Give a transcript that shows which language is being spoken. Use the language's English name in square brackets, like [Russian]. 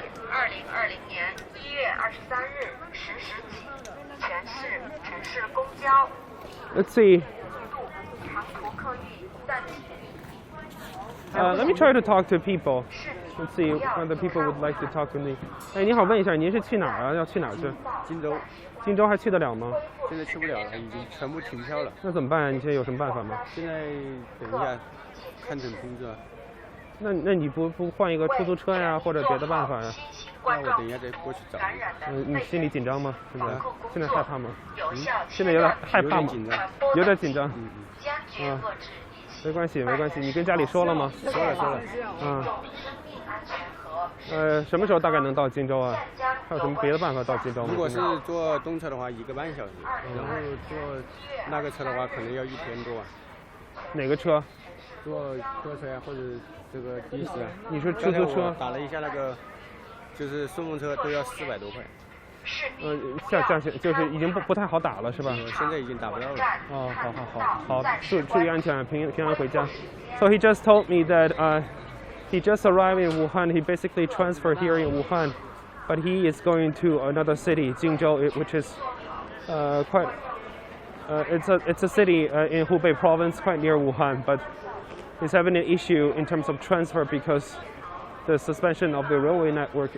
[Chinese] 2020年1月23日10时起，全市城市公交 [English] Let's see. [Chinese] 长途客运暂停。 [English] Let me try to talk to people. Let's see whether people would like to talk to me. [Chinese] 哎，你好，问一下，您是去哪儿啊？要去哪儿去？荆州荆州还去得了吗？现在去不了了，已经全部停票了。那怎么办啊？你现在有什么办法吗？现在等一下看诊通知啊。那你不换一个出租车呀，或者别的办法呀？那我等一下再过去找你。你心里紧张吗？现在害怕吗？现在有有点害怕吗？紧张，有点紧张。坚决遏制疫情。没关系，没关系。你跟家里说了吗？说了。嗯。生命安全和什么时候大概能到荆州啊？还有什么别的办法到荆州吗？如果是坐动车的话，1个半小时，然后坐那个车的话，可能要1天多啊。哪个车？坐客车呀，或者这个的士啊。你说出租车？打了一下那个，就是顺风车都要400多块。价钱就是已经不太好打了，是吧？现在已经打不到了。哦，好，注意安全，平安回家。 [English] So he just told me that he just arrived in Wuhan. He basically transferred here in Wuhan, but he is going to another city, Jingzhou, which is quite. It's a city in Hubei province, quite near Wuhan, but he's having an issue in terms of transfer because the suspension of the railway network.